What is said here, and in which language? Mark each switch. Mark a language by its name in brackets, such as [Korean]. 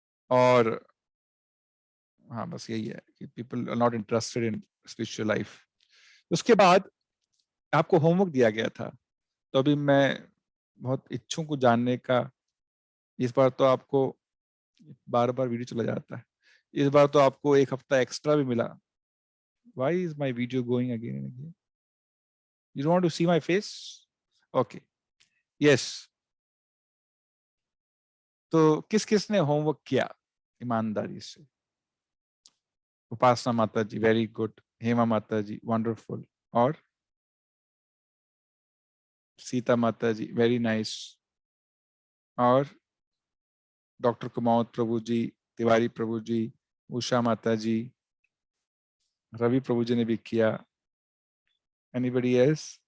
[Hindi] और हाँ, बस यही है कि [English] People are not interested in spiritual life. [Hindi] उसके बाद आपको होमवर्क दिया गया था, तो अभी मैं बहुत इच्छुक हूँ जानने का। इस बार तो आपको बार बार वीडियो चला जाता है, इस बार तो आपको एक हफ्ता एक्स्ट्रा भी मिला। [English] Why is my video going again and again? You don't want to see my face? Okay. Yes. [Hindi] तो किस किस ने होमवर्क किया ईमानदारी से? उपासना माता जी वेरी गुड, हेमा माता जी वंडरफुल, और सीता माता जी वेरी नाइस, और डॉक्टर कुमार प्रभु जी, तिवारी प्रभु जी, उषा माता जी, रवि प्रभु जी ने भी किया। [English] Anybody else?